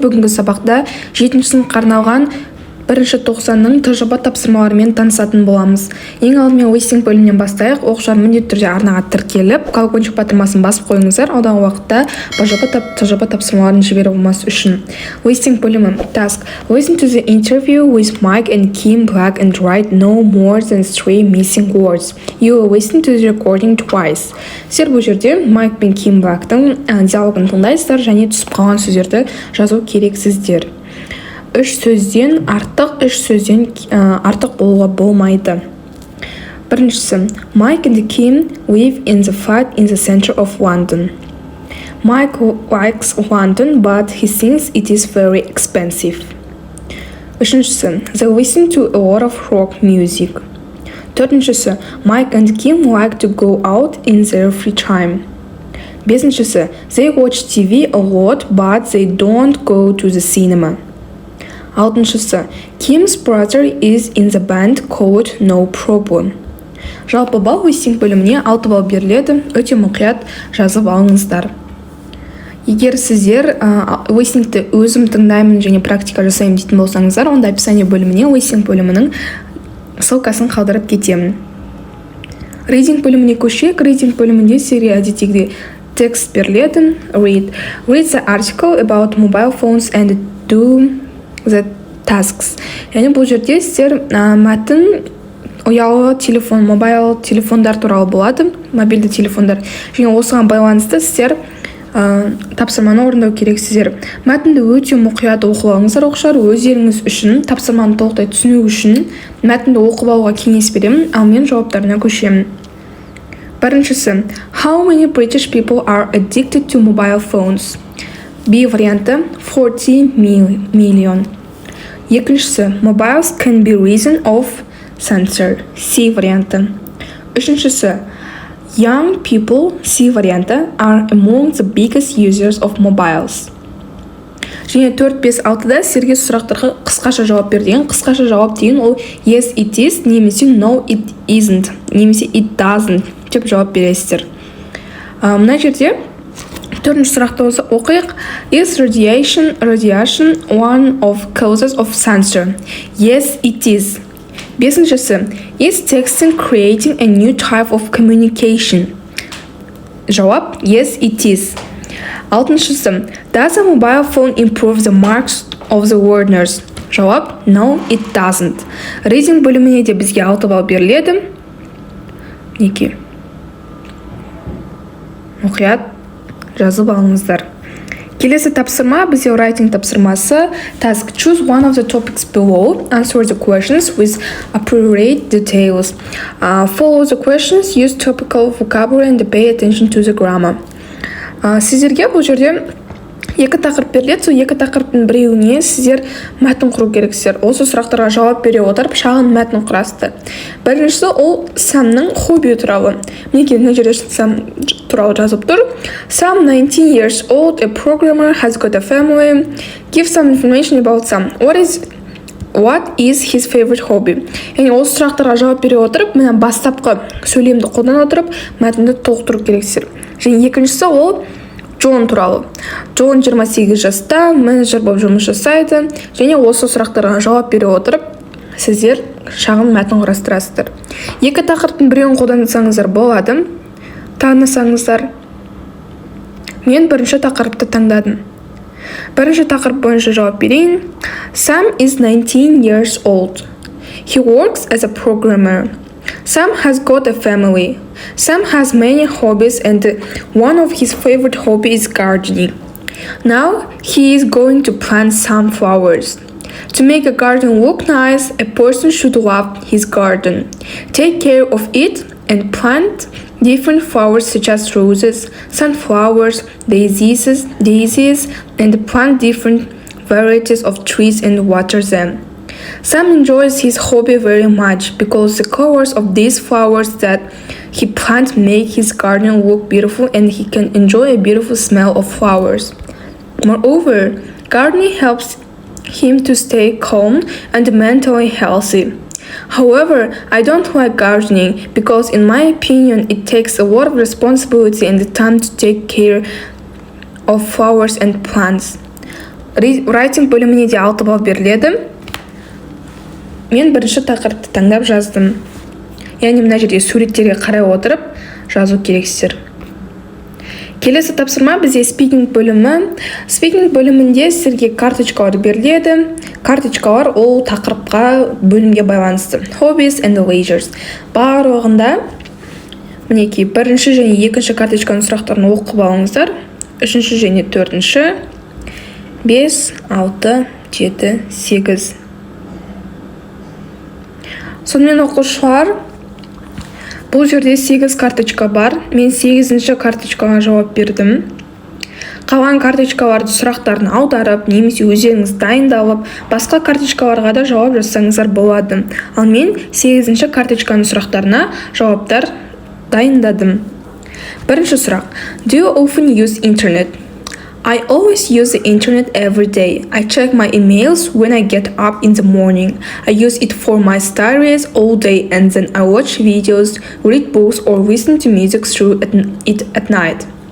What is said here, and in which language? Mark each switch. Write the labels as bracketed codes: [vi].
[kk] Бүгінгі сабақта 7-ші сыныпқа арналған бірінші ТОСАНның тжб тапсырмаларымен танысатын боламыз. Ең алдымен листинг бөлімінен бастайық. Оқушылар міндетті түрде арнаға тіркеліп, колокольчик батырмасын басып қойыңыздар. Алдағы уақытта тжб тапсырмаларын жіберу болмас үшін. Листинг бөлімі. [en] Task. Listen to the interview with Mike and Kim Black and write no more than 3 missing words. You will listen to the recording twice. [kk] Сіздер бұл жерде Майк пен Ким Блактың диалогын тыңдайсыздар және түсіп қалған сөздерді жазу керексіздер. Үш сөзден артық болуға болмайды. Біріншісі, [en] Mike and Kim live in the flat in the center of London. Mike likes London, but he thinks it is very expensive. [kk] Үшіншісі, [en] they listen to a lot of rock music. [kk] Төртіншісі, [en] Mike and Kim like to go out in their free time. [kk] Бесіншісі, [en] they watch TV a lot, but they don't go to the cinema. [kk] Алтыншысы, [en] Kim's brother is in the band called No Problem. [kk] Жалпы балл листинг бөліміне 6 балл беріледі, өте мұқият жазып алыңыздар. Егер сіздер листингті өзім тыңдаймын және практика жасаймын дейтін болсаңыздар, онда описание бөліміне листинг бөлімінің ссылкасын қалдырып кетемін. Reading бөліміне көшейік. Reading бөлімінде сіздерге әдеттегідей текст беріледі. [en] Read the article about mobile phones and do the tasks. [kk] Яғни бұл жерде сіздер мәтін ұялы телефон, мобайл телефондар туралы болады, мобильді телефондар. Және осыған байланысты сіздер тапсырманы орындау керексіздер. Мәтінді өте мұқият оқып алыңыздар оқушылар. Өздеріңіз үшін тапсырманы толықтай түсіну үшін мәтінді оқып алуға кеңес беремін, ал мен жауаптарына көшемін. Біріншісі, [en] how many British people are addicted to mobile phones? [kk] B варианты [en] 40 million. [kk] Екіншісі, [en] mobiles can be reason of cancer. [kk] C варианты. Үшіншісі, [en] young people, [kk] C варианты, [en] are among the biggest users of mobiles. [kk] Және 4-5-6-да сіздерге сұрақтарға қысқаша жауап бер деген. Қысқаша жауап деген ол [en] yes it is, [kk] немесе [en] no it isn't, [kk] немесе [en] it doesn't [kk] деп жауап бересіздер. Мына жерде 4-ші сұрақты оқиық. [en] Is radiation one of causes of cancer? Yes, it is. [kk] 5-шісі, [en] is texting creating a new type of communication? [kk] Жауап, [en] yes, it is. [kk] 6-шісі, [en] does a mobile phone improve the marks of the learners? [kk] Жауап, [en] no, it doesn't. [kk] Reading бөліміне де бізге 6 балл беріледі. Неке? Мұқият жазып алыңыздар. Келесі тапсырма бізде writing тапсырмасы. [en] Task. Choose one of the topics below. Answer the questions with appropriate details. Follow the questions. Use topical vocabulary and pay attention to the grammar. [kk] Сіздерге бұл жерде 2 тақырып беріледі. Сол 2 тақырыптың біреуіне сіздер мәтін құру керексіздер. Осы сұрақтарға жауап бере отырып шағын мәтін құрасыздар. Біріншісі ол Самның хобби туралы. Мінекей мына жерде Сам туралы жазып тұр. [en] Sam, 19 years old, a programmer, has got a family. Give some information about Sam. What is his favorite hobby? [kk] Яғни осы сұрақтарға жауап бере отырып, мына бастапқы сөйлемді қолдана отырып, мәтінді толықтыру керексіздер. Және екіншісі ол Джон туралы. Джон 28 жаста, менеджер болып жұмыс жасайды. Және осы сұрақтарға жауап бере отырып, сіздер шағын мәтін құрастырасыздар. 2 тақырыптың біреуін қолдансаңыздар болады. Танысаңыздар. Мен бірінші тақырыпты таңдадым. Бірінші тақырып бойынша жауап берейін. [en] Sam is 19 years old. He works as a programmer. Sam has got a family. Sam has many hobbies and one of his favorite hobbies is gardening. Now he is going to plant some flowers. To make a garden look nice, a person should love his garden. Take care of it and plant different flowers such as roses, sunflowers, daisies, and plant different varieties of trees and water them. Sam enjoys his hobby very much because the colors of these flowers that he plants make his garden look beautiful and he can enjoy a beautiful smell of flowers. Moreover, gardening helps him to stay calm and mentally healthy. However, I don't like gardening because in my opinion it takes a lot of responsibility and the time to take care of flowers and plants. [kk] Writing бөліміне де 6 балл беріледі. Мен бірінші тақырыпты таңдап жаздым. Яғни мына жерде суреттерге қарай отырып жазу керексіздер. Келесі тапсырма бізде speaking бөлімі. Speaking бөлімінде сіздерге карточкалар беріледі. Карточкалар ол тақырыпқа бөлімге байланысты. [en] Hobbies and leisures. [kk] Барлығында мінекей бірінші және екінші карточканың сұрақтарын оқып алыңыздар. Үшінші және төртінші 5, 6, 7, 8. Сонымен оқушылар, бұл жерде 8 карточка бар. Мен 8-ші карточкаға жауап бердім. Қалған карточкаларды сұрақтарын аударып, немесе өздеріңіз дайындалып, басқа карточкаларға да жауап жазсаңыздар болады. Ал мен 8-ші карточканың сұрақтарына жауаптар дайындадым. Бірінші сұрақ. [en] Do you often use internet? I always use the internet every day. I check my emails when I get up in the morning. I use it for my studies all day and then I watch videos, read books or listen to music through it at night.